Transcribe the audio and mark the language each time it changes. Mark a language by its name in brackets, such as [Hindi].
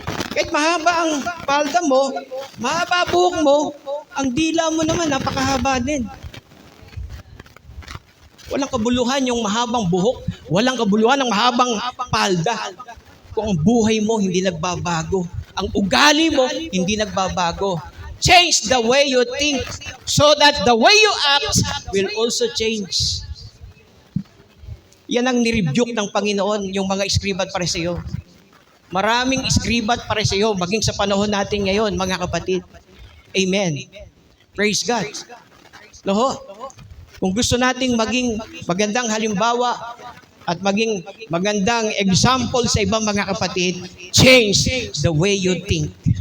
[Filipino] Kahit mahaba ang palda mo, mahaba buhok mo, ang dila mo naman napakahaba din. Walang kabuluhan yung mahabang buhok, walang kabuluhan ng mahabang palda. Kung ang buhay mo hindi nagbabago, ang ugali mo hindi nagbabago. [English] Change the way you think so that the way you act will also change. [Filipino] Yan ang nirebuke ng Panginoon, yung mga eskriba at pariseo. Maraming eskriba at pariseo, maging sa panahon natin ngayon, mga kapatid. [English] Amen. Praise God. [Filipino] Loho, kung gusto nating maging magandang halimbawa at maging magandang example sa ibang mga kapatid, [English] change the way you think.